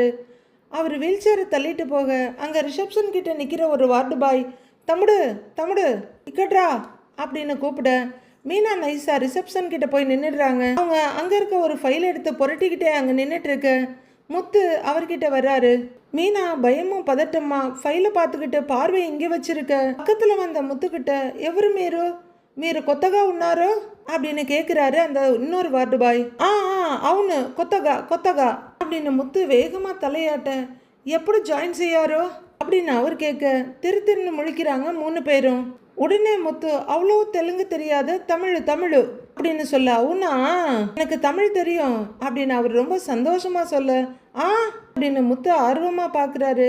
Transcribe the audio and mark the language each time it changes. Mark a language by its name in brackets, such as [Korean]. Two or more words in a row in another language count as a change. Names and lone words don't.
[Tamil] அவர் வீல் சேரை தள்ளிட்டு போக அங்க ரிசப்ஷன் கிட்ட நிக்கிற ஒரு வார்டு பாய், [Telugu] తమ్ముడు ఇక్కడరా [Tamil] அப்படின்னு கூப்பிட மீனா நைஸா ரிசப்ஷன் கிட்ட போய் நின்றுடுறாங்க. அவங்க அங்க இருக்க ஒரு ஃபைல் எடுத்து புரட்டிக்கிட்டே அங்க நின்றுட்டு இருக்க முத்து அவர்கிட்ட வர்றாரு. மீனா பயமும் பதட்டமா ஃபைலை பார்த்துக்கிட்டு பார்வை இங்கே வச்சிருக்க. பக்கத்துல வந்த முத்துக்கிட்ட [Telugu] ఎవరు మీరు కొత్తగా ఉన్నారు [Tamil] அப்படின்னு கேட்குறாரு அந்த இன்னொரு வார்டு பாய். [Telugu] అవును కొత్తగా [Tamil] அப்படின்னு முத்து வேகமா தலையாட்ட எப்படி ஜாயின் செய்யாரோ அப்படின்னு அவர் கேட்க திருன்னு முழிக்கிறாங்க 3 பேரும். உடனே முத்து அவ்வளோ தெலுங்கு தெரியாது, தமிழ் அப்படின்னு சொல்ல, అవునా எனக்கு தமிழ் தெரியும் அப்படின்னு அவர் ரொம்ப சந்தோஷமா சொல்ல, அப்படின்னு முத்து ஆர்வமா பாக்குறாரு.